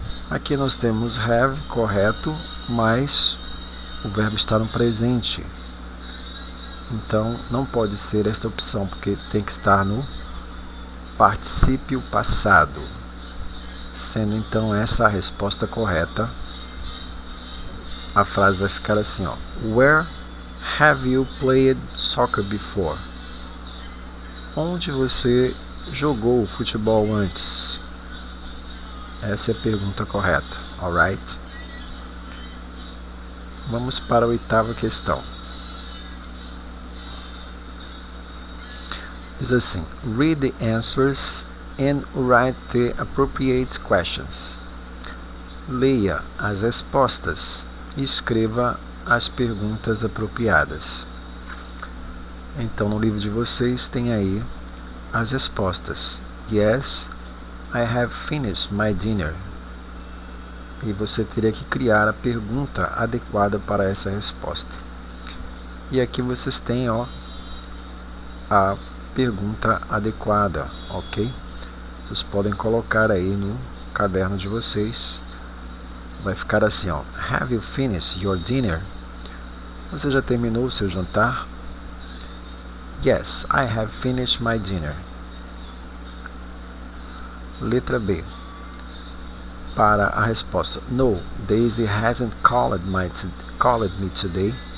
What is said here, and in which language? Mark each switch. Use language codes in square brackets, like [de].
[pt] Aqui nós temos have, correto, mas o verbo está no presente. Então, não pode ser esta opção, porque tem que estar no particípio passado. Sendo então essa a resposta correta, a frase vai ficar assim, ó. [en] Where have you played soccer before? [pt] Onde você jogou futebol antes? Essa é a pergunta correta. [en] Alright? [pt] Vamos para a 8ª questão. Diz assim: [en] read the answers and write the appropriate questions. [pt] Leia as respostas e escreva as perguntas apropriadas. Então, no livro de vocês tem aí as respostas. [en] Yes, I have finished my dinner. [pt] E você teria que criar a pergunta adequada para essa resposta. E aqui vocês têm, ó, a pergunta adequada, ok? Vocês podem colocar aí no caderno de vocês. Vai ficar assim, ó. [en] Have you finished your dinner? [pt] Você já terminou o seu jantar? [en] Yes, I have finished my dinner. [pt] Letra B. Para a resposta [en] no, Daisy hasn't called me today.